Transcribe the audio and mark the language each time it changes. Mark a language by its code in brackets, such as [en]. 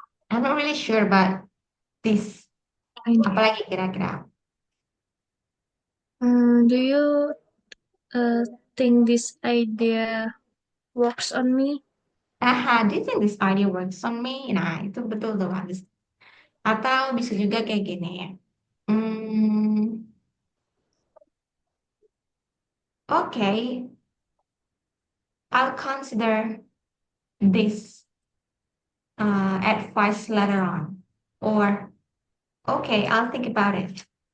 [en] I'm not really sure about this. Idea. [id] Apalagi kira-kira? [en] Do you uh, think this idea works on me? Do you think this idea works on me? [id] Nah, itu betul tuh, bagus. Atau bisa juga kayak gini ya. [en] Hmm, okay, I'll consider this advice later on. Or, okay, I'll think about it.